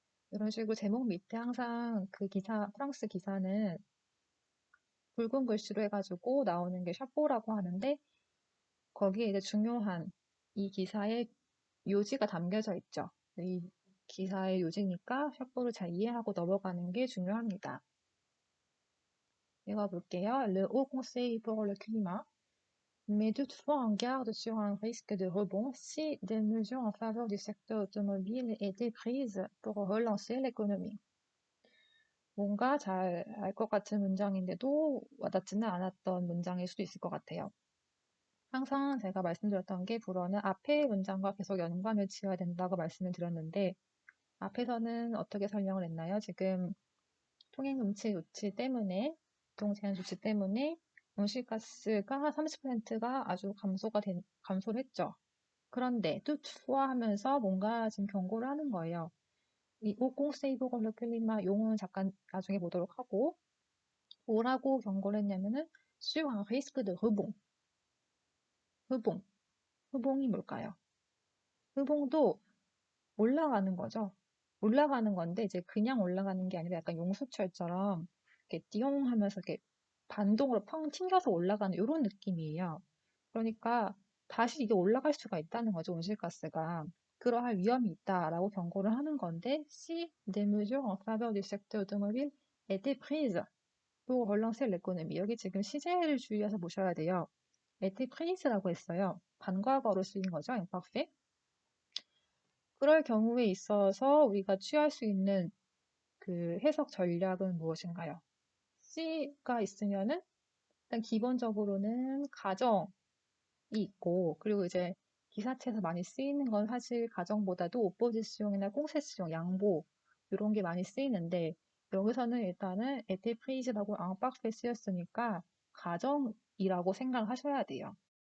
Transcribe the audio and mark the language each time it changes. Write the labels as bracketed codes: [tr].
[ko] 이런 식으로 제목 밑에 항상 그 기사, 프랑스 기사는 붉은 글씨로 해가지고 나오는 게 샤뽀라고 하는데, 거기에 이제 중요한 이 기사의 요지가 담겨져 있죠. 이 기사의 요지니까 샤뽀를 잘 이해하고 넘어가는 게 중요합니다. 읽어볼게요. [fr] Le Haut Conseil pour le Climat met toutefois en garde sur un risque de rebond si des mesures en faveur du secteur automobile étaient prises pour relancer l'économie. [ko] 뭔가 잘 알 것 같은 문장인데도 와닿지는 않았던 문장일 수도 있을 것 같아요. 항상 제가 말씀드렸던 게 불어는 앞의 문장과 계속 연관을 지어야 된다고 말씀을 드렸는데 앞에서는 어떻게 설명을 했나요? 지금 통행금치 조치 때문에 교통제한 조치 때문에 온실가스가 30%가 아주 감소를 했죠. 그런데 또 투하하면서 뭔가 지금 경고를 하는 거예요. 이 오공세이브 걸로 클리마 용어는 잠깐 나중에 보도록 하고 뭐라고 경고를 했냐면은 [fr] sur un risque de rebond. [ko] 흑봉이 뭘까요? 흑봉도 올라가는 거죠. 올라가는 건데 이제 그냥 올라가는 게 아니라 약간 용수철처럼 이렇게 띠용 하면서 이렇게 반동으로 펑 튕겨서 올라가는 이런 느낌이에요. 그러니까 다시 이게 올라갈 수가 있다는 거죠, 온실가스가. 그러할 위험이 있다라고 경고를 하는 건데, [fr] si des mesures en faveur du secteur automobile étaient prises pour relancer l'économie. [ko] 여기 지금 시제를 주의해서 보셔야 돼요. [fr] étaient prise [ko] 라고 했어요. 반과거로 쓰인 거죠, imparfait. 그럴 경우에 있어서 우리가 취할 수 있는 그 해석 전략은 무엇인가요? C가 있으면은 일단 기본적으로는 가정이 있고 그리고 이제 기사체에서 많이 쓰이는 건 사실 가정보다도 오포지시용이나 꽁세시용, 양보 이런 게 많이 쓰이는데 여기서는 일단은 에테프리즈라고 앙빡에 쓰였으니까 가정이라고 생각하셔야 돼요.